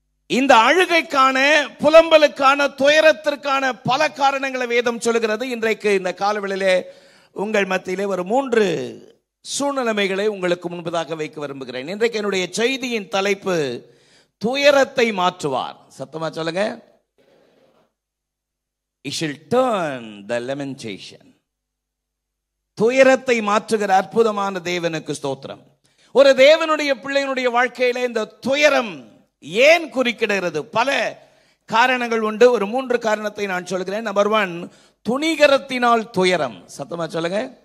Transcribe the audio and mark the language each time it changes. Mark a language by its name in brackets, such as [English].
[Tamil] இந்த அழுகைக்கான, புலம்பலுக்கான, துயரத்திற்கான பல காரணங்களை வேதம் சொல்லுகிறது. இன்றைக்கு இந்த காலவெளியிலே உங்கள் மத்தியிலே ஒரு 3 சூழ்நிலைமைகளை உங்களுக்கு முன்பதாக வைக்க விரும்புகிறேன். இன்றைக்கு என்னுடைய செய்தியின் தலைப்பு துயரத்தை மாற்றுவார். சத்தமா சொல்லுங்க. [English] He shall turn the lamentation. [Tamil] துயரத்தை மாற்றுகிற அற்புதமான தேவனுக்கு ஸ்தோத்திரம். ஒரு தேவனுடைய பிள்ளையினுடைய வாழ்க்கையில இந்த துயரம் ஏன் குறிக்கிடுகிறது? பல காரணங்கள் உண்டு. ஒரு 3 காரணத்தை நான் சொல்கிறேன். நம்பர் 1, துணிகரத்தினால் துயரம். சத்தமா சொல்லுங்க.